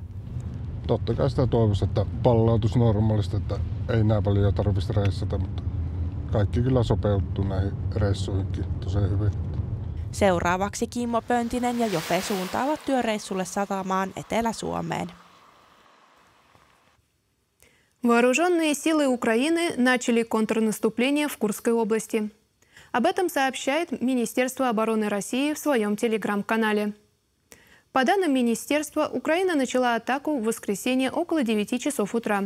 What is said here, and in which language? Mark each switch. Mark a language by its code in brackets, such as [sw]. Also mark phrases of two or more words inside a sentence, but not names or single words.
[fi] Totta kai sitä toivoisi, että pallautuisi normaalisti, että ei näin paljon tarvitsisi reissata, mutta kaikki kyllä sopeutuu näihin reissuihinkin tosi hyvin. Seuraavaksi Kimmo Pöntinen ja Jope suuntaavat työreissulle satamaan Etelä-Suomeen. [ru] Вооруженные силы Украины начали контрнаступление в Курской области. Об этом сообщает Министерство обороны России в своем телеграм-канале. По данным министерства, Украина начала атаку в воскресенье около 9 часов утра.